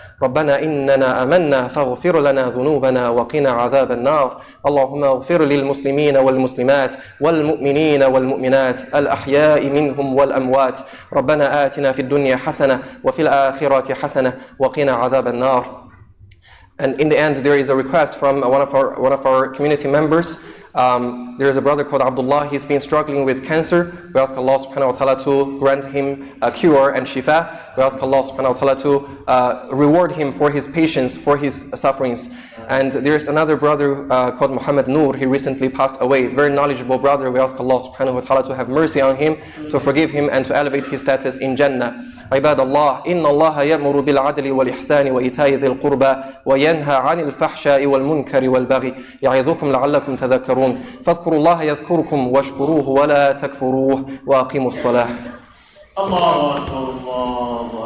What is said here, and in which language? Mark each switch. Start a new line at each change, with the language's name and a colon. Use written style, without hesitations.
Arabic: ربنا إننا آمنا فاغفر لنا ذنوبنا وقنا عذاب النار اللهم اغفر للمسلمين والمسلمات والمؤمنين والمؤمنات الأحياء منهم والأموات ربنا آتنا في الدنيا حسنة وفي الآخرة حسنة وقنا عذاب النار.
English: And in the end, there is a request from one of our community members. There is a brother called Abdullah. He's been struggling with cancer. We ask Allah subhanahu wa ta'ala to grant him a cure and shifa. We ask Allah subhanahu wa ta'ala to reward him for his patience, for his sufferings. And there is another brother called Muhammad Noor. He recently passed away. Very knowledgeable brother. We ask Allah subhanahu wa ta'ala to have mercy on him, to forgive him, and to elevate his status in Jannah.
Arabic: عباد الله إن الله يأمر بالعدل والإحسان وإيتاء ذي القربى وينهى عن الفحشاء والمنكر والبغي يعظكم لعلكم تذكرون فاذكروا الله يذكركم واشكروه ولا تكفروه وأقيموا الصلاة. الله أكبر الله